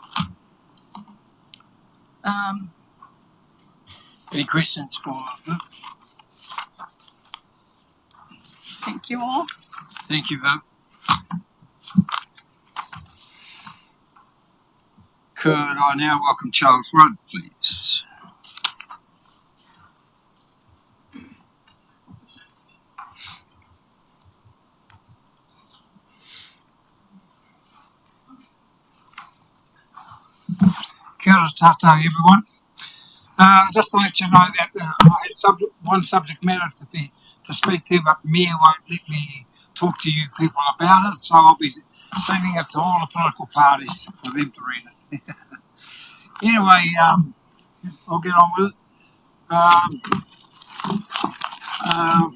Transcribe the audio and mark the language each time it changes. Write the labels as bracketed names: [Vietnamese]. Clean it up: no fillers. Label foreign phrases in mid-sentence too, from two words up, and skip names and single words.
[English] Any questions for Viv? Thank you all. Thank you, Viv. Could I now welcome Charles Rudd, please? [Māori] Kia ora tātou, [English] everyone. Just to let you know that I had one subject matter to speak to, but Mayor won't let me talk to you people about it, so I'll be sending it to all the political parties for them to read it. Anyway, I'll get on with it.